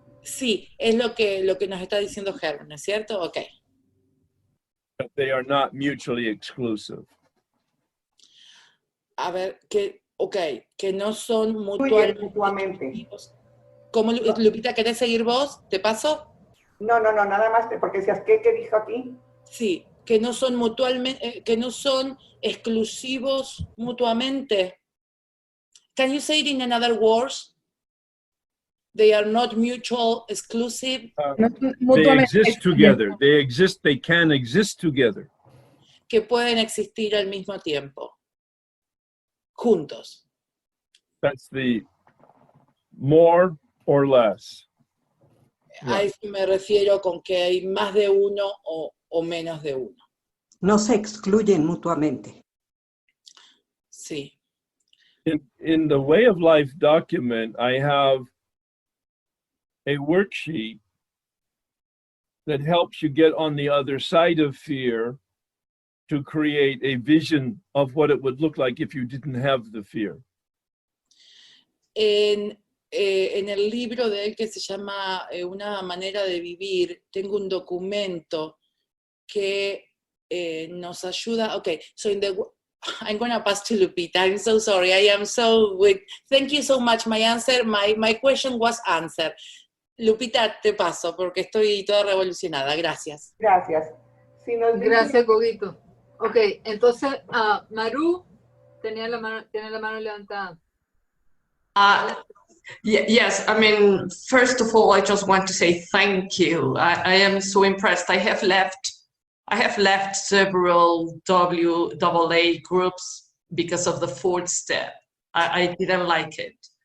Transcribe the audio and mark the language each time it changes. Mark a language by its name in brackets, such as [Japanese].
[Spanish] sí, es lo que nos está diciendo Herman, ¿no es cierto? Ok. [English] But they are not mutually exclusive. [Spanish] A ver, que no son Mutuamente. mutuamente. ¿Cómo, Lupita, querés seguir vos? ¿Te paso? No, nada más, porque decías, ¿qué dijo aquí? Sí, que no son mutualmente, que no son exclusivos mutuamente. [English] Can you say it in another words? They are not mutual exclusive. They exist together. They can exist together. [Spanish] Que pueden existir al mismo tiempo. Juntos. [English] That's the more or less. [Spanish] A eso me refiero con que hay más de uno o menos de uno. No se excluyen mutuamente. Sí. [English] In the Way of Life document, I have a worksheet that helps you get on the other side of fear to create a vision of what it would look like if you didn't have the fear. [Spanish] En el libro de él que se llama Una manera de vivir, tengo un documento que nos ayuda. [English] Okay, so I'm going to pass to Lupita. I'm so sorry. I am so weak. Thank you so much. My question was answered. [Spanish] Lupita, te paso porque estoy toda revolucionada. Gracias. Gracias. Si nos dice... Gracias, Gogito. Ok, entonces, Maru tiene la mano levantada. [English] Yes, I mean, first of all, I just want to say thank you. I am so impressed. I have left several WAA groups because of the fourth step. I didn't like it.